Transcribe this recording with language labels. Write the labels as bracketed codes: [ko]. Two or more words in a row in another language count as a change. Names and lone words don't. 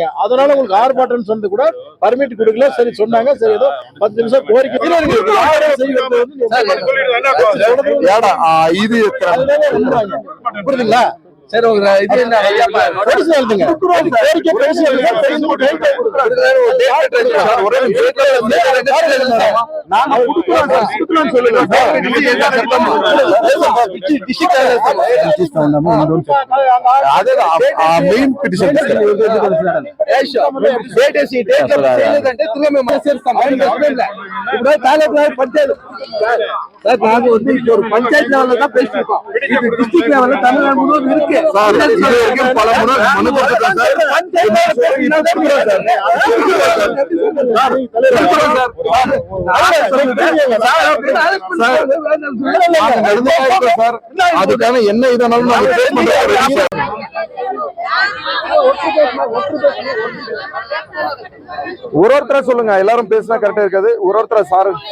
[ta] அதனால உங்களுக்கு ஆர்ப்பாட்டம் சொன்னது கூட பர்மிட் கொடுக்கல. சரி சொன்னாங்க, சரி ஏதோ 10 நிமிஷம் கோரிக்கை புரியுதுங்களா? சரி உங்க இது என்ன பெருசு எழுதுங்க கோரிக்கை பெருசு எழுதுங்க நாங்க கொடுக்குறோம் சார் கொடுக்குறோம்னு சொல்லுங்க [te] అదే మెయిన్ పిటిషన్ ఇప్పుడు పంచాయతీ [ta] சார் நாங்க வந்து இப்போ ஒரு பஞ்சாயத்து லெவல்ல தான் பேசிட்டு இருக்கோம் இது [en] district level [ta] தமிழ்நாடு முழுவதும் இருக்கு சார் இது வரைக்கும் பல முறை மனு கொடுத்துட்டோம் சார் அதுக்கான என்ன இதனாலும் நாங்க பேஸ் பண்றோம் ஒரு ஒருத்தர சொல்லுங்க எல்லாரும் பேசினா கரெக்டா இருக்காது ஒரு ஒருத்தர சார்